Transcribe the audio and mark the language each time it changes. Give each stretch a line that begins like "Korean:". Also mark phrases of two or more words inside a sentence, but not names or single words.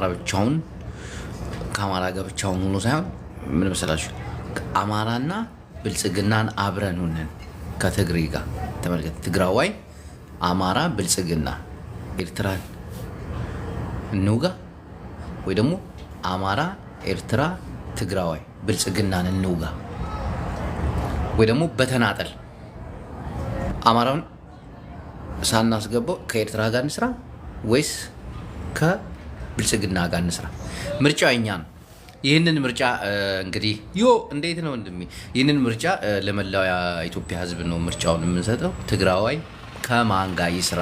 Amharic: ብቻውን ከአማራ ጋር ብቻውን ሆኖ ሳይሆን ምን መሰላችሁ፣ አማራና ብልጽግናን አብረን ሆነን ከትግሬ ጋር ተመልከት። ትግራዋይ አማራ ብልጽግና ኤርትራን እንውጋ፣ ወይ ደግሞ አማራ ኤርትራ ትግራዋይ ብልጽግናን እንውጋ፣ ወይ ደግሞ በተናጠል አማራውን ሳናስገባው ከኤርትራ ጋር እንስራ ወይስ ከብልጽግና ጋር እንስራ? ምርጫው የኛ ነው። ይህንን ምርጫ እንግዲህ እንዴት ነው ወንድሜ? ይህንን ምርጫ ለመላው የኢትዮጵያ ሕዝብ ነው ምርጫውን የምንሰጠው። ትግራዋይ ከማን ጋር ይስራ?